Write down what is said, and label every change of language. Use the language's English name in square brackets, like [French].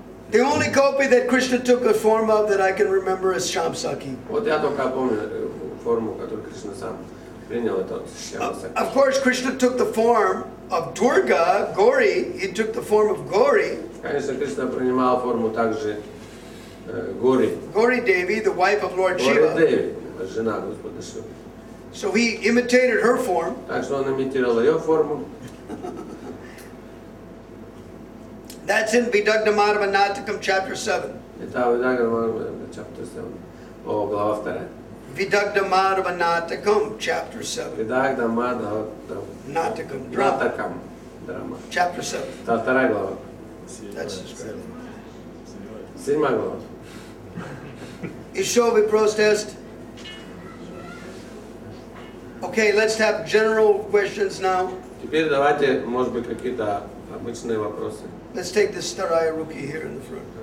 [English] The only gopi that Krishna took a form of that I can remember is Shamsaki. [Russian] Вот я только помню форму, которую Кришна сам принял, это Шьямасаки. [English] Of course, Krishna took the form of Durga, Gauri. He took the form of Gauri. [Russian] Конечно, Кришна принимал форму также Гори. [English] Gauri Devi, the wife of Lord [Russian] Гори [English] Shiva. [Russian] Деви, жена Господа Шивы. [English] So he imitated her form. [Russian] Так что он имитировал ее форму. [English] That's in Vidagdamadava Natakam, chapter 7. [Russian] Это Vidagdamadava, [English] chapter 7. [Russian] О, глава 2. [English] Vidagdamadava Natakam, chapter 7. Vidagdamadava Natakam, drama. [Russian] Natakam, драма. [English] Chapter 7. [Russian] Это 2 глава. [English] That's his great name. [Russian] 7 глава. [English] Ishovi protest. Okay, let's have general questions now. [Russian] Теперь давайте, может быть, какие-то обычные вопросы. [English] Let's take this Staraya Ruki here in the front.